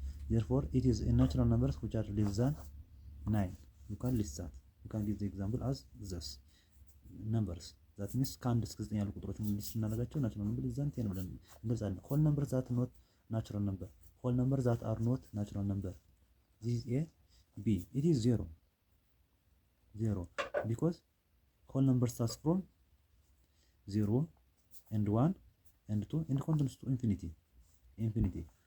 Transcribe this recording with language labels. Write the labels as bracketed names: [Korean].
[English] Therefore it is a natural numbers which are less than 9. You can list that. You can give the example as this numbers. That means [Amharic] ከአንድ እስከ 9 ያሉ ቁጥሮችን ሊስት እናደርጋቸው [English] ናቹራል ነምበር ሌስ ዛን 10 [Amharic] ብለን እንገልጻለን። [English] ሆል ነምበር ዛት ኖት ናቹራል ነምበር፣ ሆል ነምበር ዛት አር ኖት ናቹራል ነምበር። this is a b. It is 0 because whole number starts from 0 and 1 and 2 and continues to infinity.